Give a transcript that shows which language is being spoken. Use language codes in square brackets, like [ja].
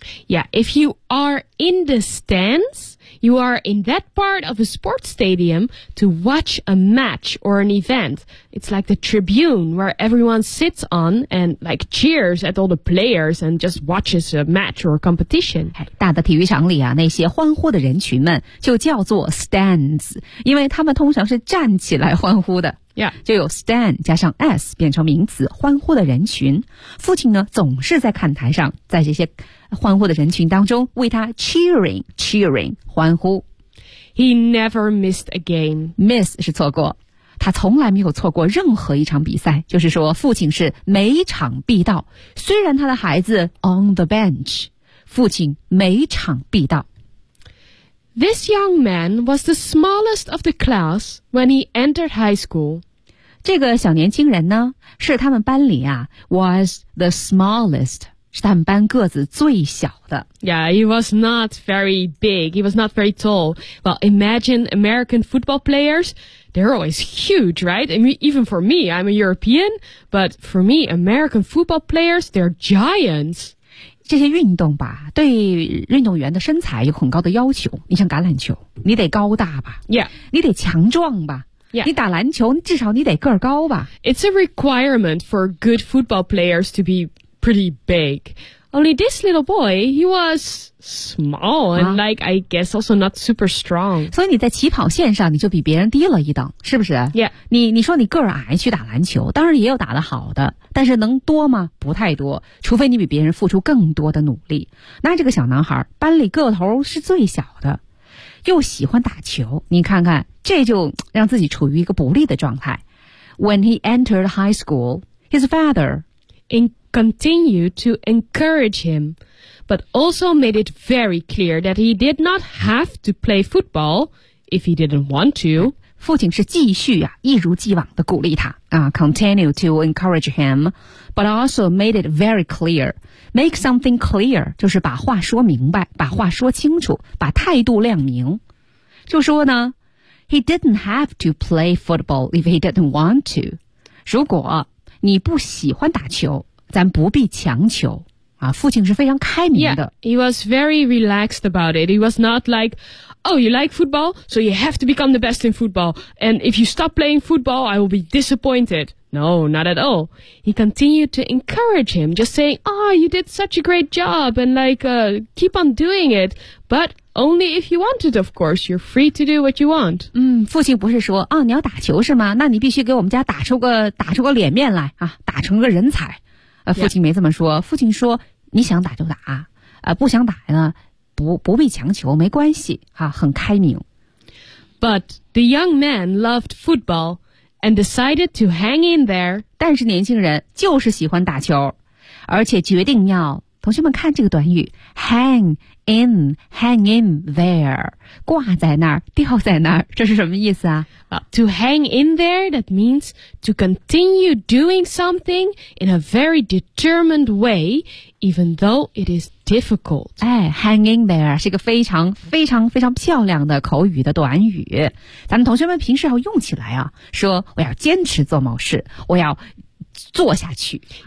[en] Yeah, if you are in the stands, you are in that part of a sports stadium to watch a match or an event. It's like the tribune where everyone sits on and like cheers at all the players and just watches a match or a competition. [zh] 大的体育场里啊，那些欢呼的人群们就叫做 stands， 因为他们通常是站起来欢呼的。 [en] Yeah. [zh] 就有 stand 加上 s 变成名词，欢呼的人群。父亲呢总是在看台上，在这些欢呼的人群当中为他 cheering 欢呼。 [en] He never missed a game. [zh] Miss 是错过，他从来没有错过任何一场比赛，就是说父亲是每场必到。虽然他的孩子 [en] on the bench， [zh] 父亲每场必到。 [en] This young man was the smallest of the class when he entered high school. [zh] 这个小年轻人呢，是他们班里啊 [en] was the smallest， [zh] 是他们班个子最小的。 [en] Yeah, he was not very big. He was not very tall. Well, imagine American football players. They're always huge, right? I mean, even for me, I'm a European. But for me, American football players, they're giants. [zh] 这些运动吧，对运动员的身材有很高的要求。你像橄榄球，你得高大吧 [en] ？Yeah， [zh] 你得强壮吧 [en] ？Yeah， [zh] 你打篮球，至少你得个儿高吧 [en] ？It's a requirement for good football players to be pretty big. Only this little boy, he was small and like I guess also not super strong. [zh] 所以你在起跑线上你就比别人低了一等，是不是 [en] ？Yeah， [zh] 你说你个儿矮去打篮球，当然也有打得好的。但是能多吗？不太多，除非你比别人付出更多的努力。那这个小男孩班里个头是最小的，又喜欢打球，你看看，这就让自己处于一个不利的状态。 [en] When he entered high school, his father continued to encourage him, but also made it very clear that he did not have to play football if he didn't want to. [zh] 父亲是继续啊，一如既往的鼓励他 [en] continue to encourage him, but also made it very clear. Make something clear [zh] 就是把话说明白，把话说清楚，把态度亮明。就说呢 [en] ，He didn't have to play football if he didn't want to. [zh] 如果你不喜欢打球，咱不必强求。父亲是非常开明的。 [en] Yeah, he was very relaxed about it. He was not like, oh, you like football, so you have to become the best in football. And if you stop playing football, I will be disappointed. No, not at all. He continued to encourage him, just saying, oh, you did such a great job, and like, keep on doing it. But only if you want it, of course. You're free to do what you want. [zh] 父亲不是说，哦，你要打球是吗？那你必须给我们家打出个脸面来啊，打成个人才。父亲没这么说、yeah. 父亲说你想打就打不想打呢不必强求没关系很开明。 [en] But the young man loved football and decided to hang in there. [zh] 但是年轻人就是喜欢打球而且决定要同学们看这个短语 [en] hang in there, [zh] 挂在那儿吊在那儿这是什么意思啊 [en] To hang in there, that means to continue doing something in a very determined way, even though it is difficult. Hang in there [zh] 是一个非常非常非常漂亮的口语的短语。咱们同学们平时要用起来啊，说我要坚持做某事，我要做下去。